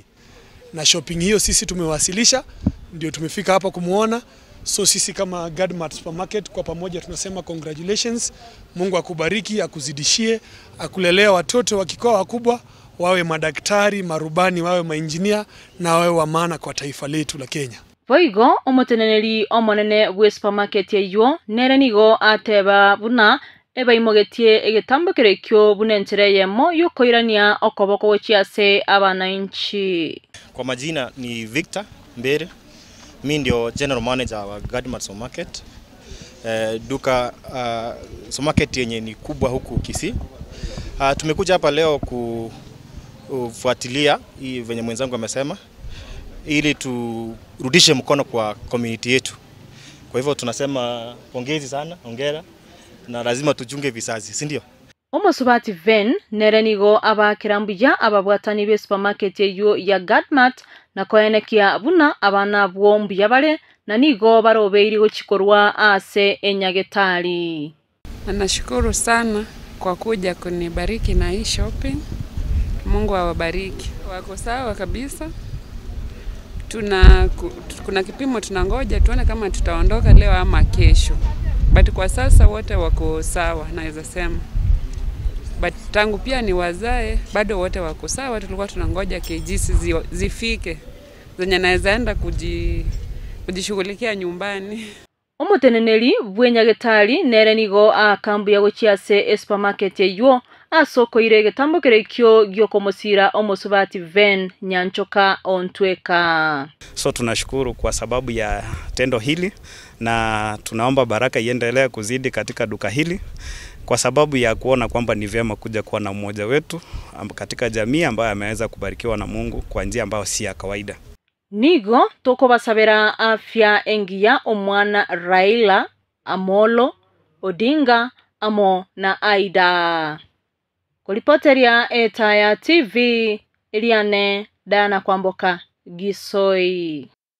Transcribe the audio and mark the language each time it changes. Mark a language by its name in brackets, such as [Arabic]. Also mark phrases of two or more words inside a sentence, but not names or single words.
[Swahili] Na shopping hiyo sisi tumewasilisha, ndio tumefika hapa kumuona. So sisi kama Gadmart Supermarket kwa pamoja tunasema congratulations, Mungu akubariki, akuzidishie, akulelea watoto wakikuwa wakubwa wawe madaktari, marubani, wawe mainjinia na wawe wa maana kwa taifa letu la Kenya. [Gusii] Boigo omuteneneri omonene bwe supermarket eyo nerenigo ateba buna eba imogetie egetambokere kyo bunentere yemo yokoirania okoboko wechiase abananchi. [Swahili] Kwa majina ni Victor Mbere, mimi ndio [English] general manager [Swahili] wa Gadmart Supermarket. Duka supermarket yenye ni kubwa huku Kisii. Tumekuja hapa leo kufuatilia hii venye mwenzangu amesema, ili turudishe mkono kwa community yetu. Kwa hivyo tunasema pongezi sana, hongera, na lazima tujunge visazi, si ndio? [Gusii] Omusubati Veni nerenigo abakirambuya ababwatani be supermarket eyo ya Gadmart na koenekia buna abana bwombi yabale na nigo barobeiri gochikorwa ase enyagetari. [Swahili] Nashukuru sana kwa kuja kunibariki na hii shopping. Mungu awabariki. Wako sawa kabisa. Kuna kipimo tunangoja tuone kama tutaondoka leo ama kesho. But kwa sasa wote wako sawa naweza sema. But tangu pia ni wazae bado wote wako sawa, tulikuwa tunangoja KGs zifike zenye naweza enda kujishughulikia nyumbani. [Gusii] Omuteneneri bwenyagetari nerenigo akambu ya gochiase supermarket eyo asoko irege tambokere kyo gyokomosira omusubati Veni Nyanchoka Ontweka. [Swahili] So tunashukuru kwa sababu ya tendo hili na tunaomba baraka iendelee kuzidi katika duka hili, kwa sababu ya kuona kwamba ni vyema kuja kuwa na mmoja wetu katika jamii ambaye ameweza kubarikiwa na Mungu kwa njia ambayo si ya kawaida. [Gusii] Nigo toko basabera afya engia omwana Raila Amolo Odinga amo na Aida. Kolipoteria Etaya TV Eliane Diana Kwamboka Gisoi.